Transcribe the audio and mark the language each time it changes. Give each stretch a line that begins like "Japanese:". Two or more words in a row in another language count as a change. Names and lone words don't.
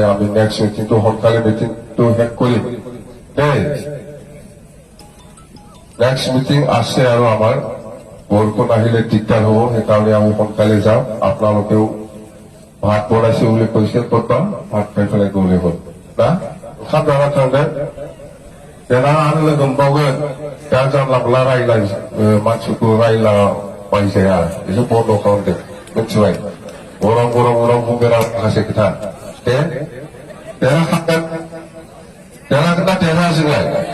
Assamese: আমি নেক্সট মিটিংটো সোনকালে মিটিংটো শেষ কৰিম দেই। নেক্সট মিটিং আছে আৰু আমাৰ বৰষুণ আহিলে দিগদাৰ হ'ব, সেইকাৰণে আমি সোনকালে যাম। আপোনালোকেও ভাত বনাইছে বুলি কৈছে, ক'তবা ভাত খাই পেলাই গ'লে হ'ল না।
Bodo: ओंखाम जाना थांदों देना आरो लोगो मोनबावगोन। दा जानला मोनला मानसिखौ रायलाबाय जाया, एसे बन्द' खालामदो मिथिबाय। गरम बुंगोन आं माखासे खोथा दे। देरहागोन ना देरहाया जोंलाय?